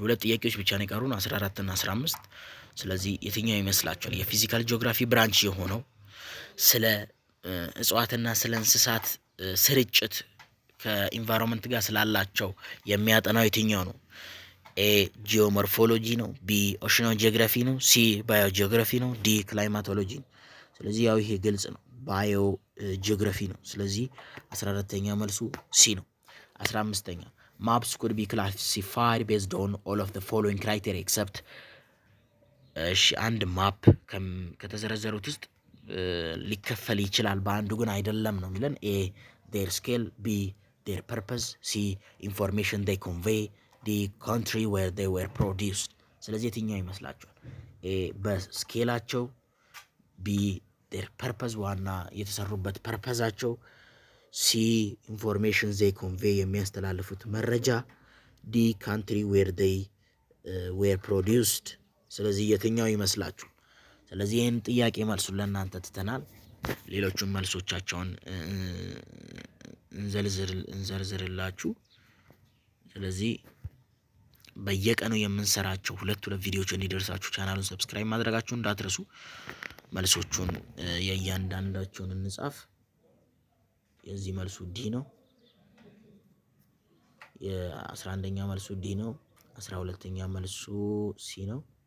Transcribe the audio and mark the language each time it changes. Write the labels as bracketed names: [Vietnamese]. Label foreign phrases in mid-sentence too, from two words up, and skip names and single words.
[Amharic] ሁለት ጥያቄዎች ብቻ ነው የቀሩን 14 እና 15። ስለዚህ የትኛው ይመስላችኋል የፊዚካል ጂኦግራፊ ብራንች የሆነው ስለ እጽዋትና ስለ እንስሳት ስርጭት ከኢንቫይሮንመንት ጋር ስላላቸው የሚያጠናው የትኛው ነው? ኤ ጂኦሞርፎሎጂ ነው፣ ቢ ኦሺኖጂኦግራፊ ነው፣ ሲ ባዮጂኦግራፊ ነው፣ ዲ ክላይማቶሎጂ ነው። ስለዚህ ያው ይሄ ግልጽ ነው፣ ባዮጂኦግራፊ ነው። ስለዚህ 14ኛ መልሱ ሲ ነው። 15ኛ [English] maps could be classified based on all of the following criteria except [Amharic] አንድ ማፕ ከተዘረዘሩት ውስጥ ሊከፈል ይችላል በአንዱ ግን አይደለም ነው የሚለን። ኤ [English] their scale፣ [Amharic] ቢ [English] their purpose፣ [Amharic] ሲ [English] information they convey፣ [Amharic] ዲ [English] country where they were produced። [Amharic] ስለዚህ የትኛው ይመስላችኋል? ኤ በስኬላቸው፣ ቢ [English] their purpose [Amharic] ዋና የተሰሩበት ፐርፐዛቸው፣ ሲ [English] information they convey [Amharic] የሚያስተላልፉት መረጃ፣ ዲ [English] country where they were produced። [Amharic] ስለዚህ የትኛው ይመስላችሁ? ስለዚህ ይህን ጥያቄ መልሱን ለእናንተ ትተናል። ሌሎቹን መልሶቻቸውን እንዘርዝርላችሁ። ስለዚህ በየቀኑ የምንሰራቸው ሁለት ቪዲዮዎች እንዲደርሳችሁ ቻናሉን ሰብስክራይብ ማድረጋችሁ እንዳትረሱ። መልሶቹን የእያንዳንዳቸውን እንጻፍ። የዚህ መልሱ ዲ ነው። የ11ኛ መልሱ ዲ ነው። 12ኛ መልሱ ሲ ነው።